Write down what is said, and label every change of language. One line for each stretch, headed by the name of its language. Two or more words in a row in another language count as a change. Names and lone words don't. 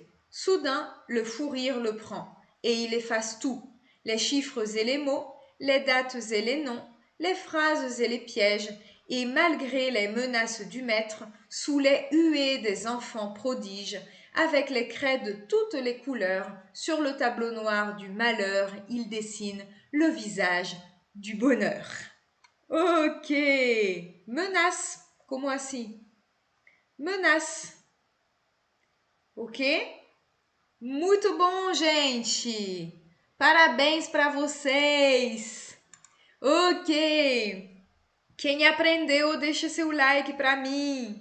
French: Soudain, le fou rire le prend, et il efface tout, les chiffres et les mots, les dates et les noms, les phrases et les pièges, et malgré les menaces du maître, sous les huées des enfants prodiges, avec les craies de toutes les couleurs, sur le tableau noir du malheur, il dessine le visage du bonheur.
Portuguese: Ok, menace, como assim? Menace. Ok? Muito bom, gente! Parabéns para vocês! Ok! Quem aprendeu, deixa seu like para mim.